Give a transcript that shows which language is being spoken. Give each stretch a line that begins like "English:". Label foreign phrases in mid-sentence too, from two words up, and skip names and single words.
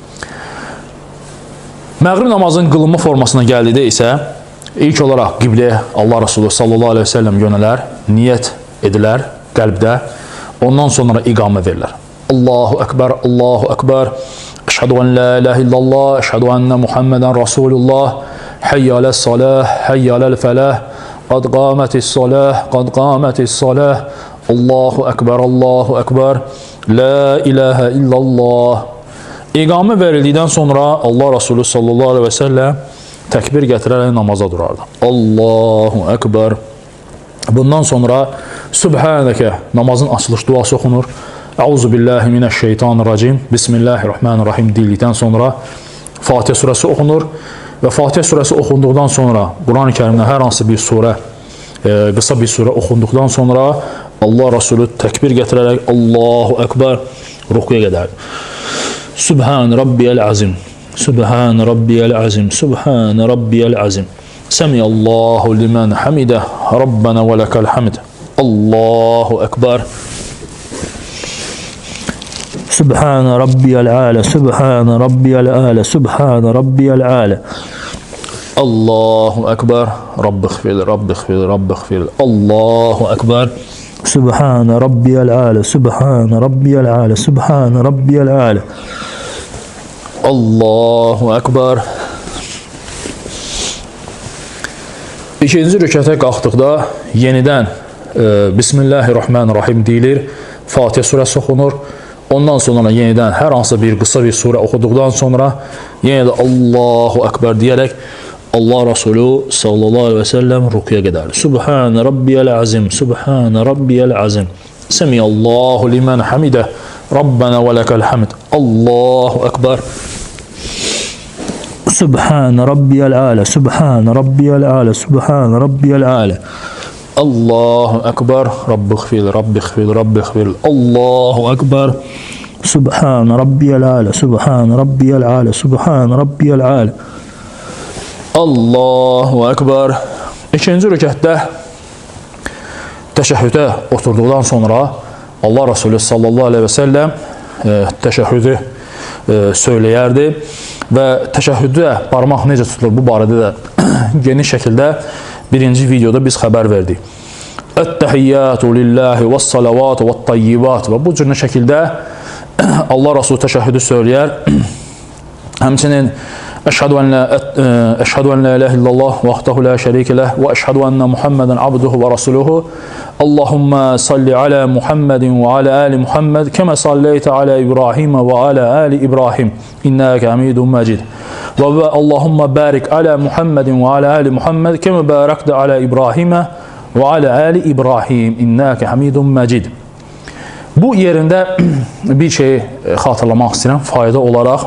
Azerbaijani: Məğrib namazın qılınma formasına gəldikdə isə ilk olaraq qibləyə Allah Resulü
Arabic: صلى الله عليه وسلم
Azerbaijani: yönələr, niyyət edilər qəlbdə, ondan sonra iqamə verilir.
Arabic: الله أكبر الله أكبر أشهد أن لا إله إلا الله أشهد أن محمدا رسول الله حي على الصلاة حي على الفلاح قد قامت الصلاة قد قامت الصلاة, qad qamətis salah, الله أكبر الله أكبر لا إله إلا الله.
Azerbaijani: İqamə verildikdən sonra Allah Resulü
Arabic: صلى الله عليه وسلم
Azerbaijani: təkbir gətirərək namaza durardı.
Arabic: الله أكبر.
Azerbaijani: Bundan sonra Sübhanəkə namazın açılış duası oxunur.
Arabic: أعوذ بالله من الشيطان الرجيم.
Azerbaijani: Bismillahirrahmanirrahim deyildikdən sonra Fatihə surəsi oxunur və Fatihə surəsi oxunduqdan sonra Quran-ı Kərimdə hər hansı bir surə, qısa bir surə oxunduqdan sonra Allah Resulü təkbir gətirərək
Arabic: الله أكبر
Azerbaijani: rukuya gedərdi.
Arabic: سبحان ربي العظيم سبحان ربي العظيم. سبحان ربي العظيم. سمع الله لمن حمده. ربنا ولك الحمد الله أكبر. سبحان ربي الأعلى. سبحان ربي الأعلى سبحان ربي الأعلى. الله أكبر. رب اغفر رب اغفر رب اغفر. الله أكبر. سبحان ربي الأعلى. سبحان ربي الأعلى سبحان ربي الأعلى. الله أكبر.
Azerbaijani: İkinci rükətə qalxdıqda yenidən Bismillahirrahmanirrahim deyilir, Fatihə surəsi oxunur. Ondan sonra yenidən hər hansı bir qısa bir surə oxuduqdan sonra yenə də
Arabic: الله أكبر
Azerbaijani: deyərək Allah Resulü
Arabic: صلى الله عليه وسلم
Azerbaijani: rukuya gedərdi.
Arabic: سبحان ربي العظيم سبحان ربي العظيم. سمع الله لمن حمده ربنا ولك الحمد. الله أكبر. سبحان ربي الأعلى سبحان ربي الأعلى سبحان ربي الأعلى. الله أكبر. رب اغفر رب اغفر رب اغفر. الله أكبر. سبحان ربي الأعلى سبحان ربي الأعلى سبحان ربي الأعلى. الله أكبر.
Azerbaijani: İkinci rükətdə təşəhhüdə oturduqdan sonra Allah Resulü
Arabic: صلى الله عليه وسلم
Azerbaijani: təşəhhüdü söyləyərdi və təşəhhüdə barmaq necə tutulur bu barədə də geniş şəkildə birinci videoda biz xəbər verdik.
Arabic: التحيات لله والصلوات والطيبات
Azerbaijani: və bu cür şəkildə Allah Resulü təşəhhüdü söyləyər.
Arabic: Həmçinin أشهد أن لا إله إلا الله وحده لا شريك له وأشهد أن محمدا عبده ورسوله. اللهم صل على محمد وعلى آل محمد كما صليت على إبراهيم وعلى آل إبراهيم إنك حميد مجيد. واللهم بارك على محمد وعلى آل محمد كما باركت على إبراهيم وعلى آل إبراهيم إنك حميد مجيد.
Azerbaijani: Bu yerində bir şey xatırlamaq istəyirəm fayda olaraq.